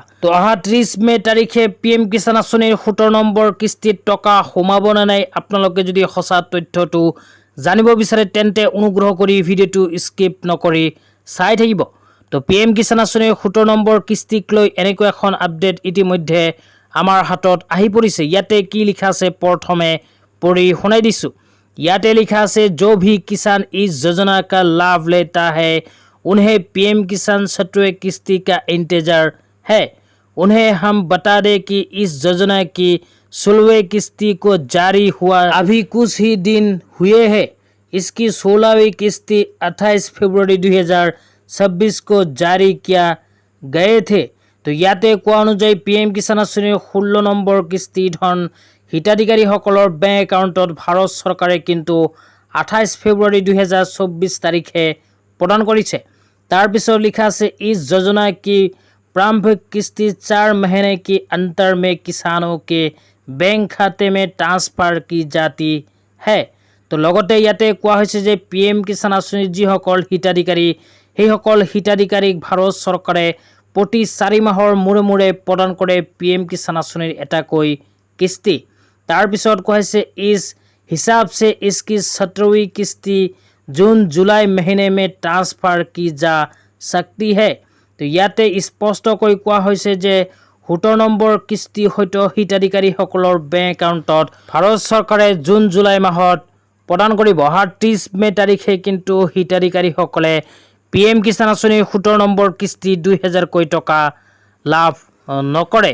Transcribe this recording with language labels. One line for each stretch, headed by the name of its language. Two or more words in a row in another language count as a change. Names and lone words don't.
Assamese: তো অহা ৩০ মে' তাৰিখে পি এম কিষাণ আঁচনিৰ ৭০ নম্বৰ কিস্তিত টকা সোমাব নে নাই, আপোনালোকে যদি সঁচা তথ্যটো জানিব বিচাৰে তেন্তে অনুগ্ৰহ কৰি ভিডিঅ'টো স্কিপ নকৰি চাই থাকিব। তো পি এম কিষাণ আঁচনিৰ ৭০ নম্বৰ কিস্তিক লৈ এনেকুৱা এখন আপডেট ইতিমধ্যে আমাৰ হাতত আহি পৰিছে। ইয়াতে কি লিখা আছে প্ৰথমে পঢ়ি শুনাই দিছোঁ। ইয়াতে লিখা আছে,
Hindi: जो भी किसान इस योजना का लाभ लेता है उन्हें पीएम किसान 7वें किस्ती का इंतजार है। उन्हें हम बता दें कि इस योजना की 16वीं किस्ती को जारी हुआ अभी कुछ ही दिन हुए हैं। इसकी 16वीं किस्ती 28 फरवरी 2026 को जारी किया गए थे।
Assamese: तो ইয়াতে কোৱা অনুযায়ী পি এম কিষাণ আঁচনিৰ 16 নম্বৰ কিস্তি ধন হিতাধিকাৰীসকলৰ বেংক একাউণ্টত ভাৰত চৰকাৰে কিন্তু 28 ফেব্ৰুৱাৰী 2024 তাৰিখে প্ৰদান কৰিছে। তাৰপিছত লিখা আছে,
Hindi: इस योजना की प्रारंभिक किस्ती 4 महीने के अंतर में किसानों के बैंक खाते में ट्रांसफर की जाती है।
Assamese: তো লগতে ইয়াতে কোৱা হৈছে যে পি এম কিষাণ আঁচনিৰ যিসকল হিতাধিকাৰী সেইসকল হিতাধিকাৰীক ভাৰত চৰকাৰে প্ৰতি 4 মাহৰ মূৰে মূৰে প্ৰদান কৰে পি এম কিষাণ আঁচনিৰ এটাকৈ কিস্তি। তাৰপিছত কোৱা হৈছে,
Hindi: इस हिसाब से इसकी 17वीं किस्ती जून जुलाई महीने में ट्रांसफर की जा सकती है।
Assamese: তো ইয়াতে স্পষ্টকৈ কোৱা হৈছে যে ৭০ নম্বৰ কিস্তি হয়তো হিতাধিকাৰীসকলৰ বেংক একাউণ্টত ভাৰত চৰকাৰে জুন জুলাই মাহত প্ৰদান কৰিব। অহা ৩০ মে' তাৰিখে কিন্তু হিতাধিকাৰীসকলে পি এম কিষাণ আঁচনিৰ ৭০ নম্বৰ কিস্তি ২০০০কৈ টকা লাভ নকৰে।